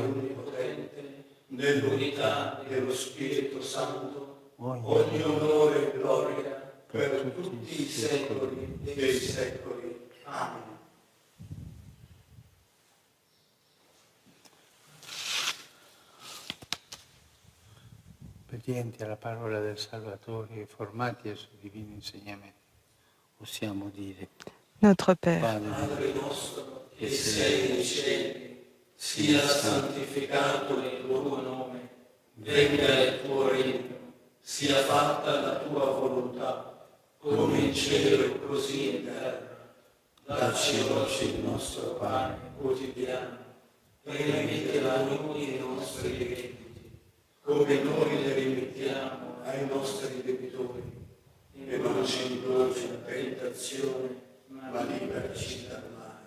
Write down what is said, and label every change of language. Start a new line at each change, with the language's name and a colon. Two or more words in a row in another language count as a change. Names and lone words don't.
Italian: Onnipotente, nell'unità dello Spirito Santo, ogni onore e gloria per tutti i secoli dei secoli. Amen. Obbedienti alla parola del Salvatore e formati al suo divino insegnamento, possiamo dire:
French: Notre Père,
Italian: Padre nostro che sei nei cieli, sia santificato il tuo nome, venga il tuo regno, sia fatta la tua volontà, come in cielo così in terra. Dacci oggi il nostro pane quotidiano, e rimetti a noi i nostri debiti, come noi li rimettiamo ai nostri debitori, e non ci indurci in tentazione, ma liberaci dal male.